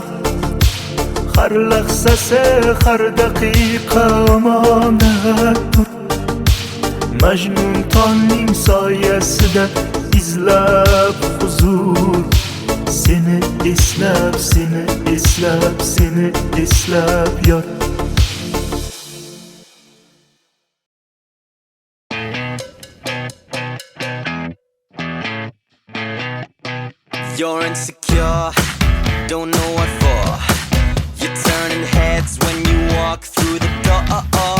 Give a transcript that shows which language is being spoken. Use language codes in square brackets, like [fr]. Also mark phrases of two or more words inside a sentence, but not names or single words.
[uz] Har lahzasi, har daqiqa omonatdir. Majnun tolning soyasida izlab huzur. Seni eslab, seni eslab, seni eslab yot. [en] You're insecure, don't know what for. You're turning heads when you walk through the door.